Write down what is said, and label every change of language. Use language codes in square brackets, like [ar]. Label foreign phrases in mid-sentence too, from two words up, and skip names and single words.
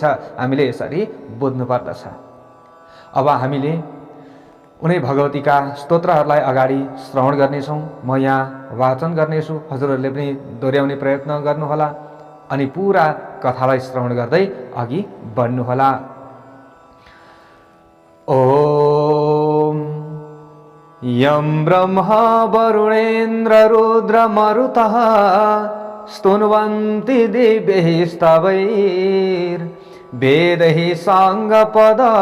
[ne] हामीले यसरी बुझ्नुपर्दछ। अब हामीले उनै भगवतीका स्तोत्रहरूलाई अगाडि श्रवण गर्नेछौँ। म यहाँ वाचन गर्नेछु, हजुरहरूले पनि दोहोऱ्याउने प्रयत्न गर्नुहोला अनि पुरा कथालाई श्रवण गर्दै अघि बढ्नुहोला। [sa] ओम यं ब्रह्मा वरुणेन्द्र रुद्र मरुतः स्तुन्वन्ति दिव्यैः स्तवैर् वेदैः साङ्गपद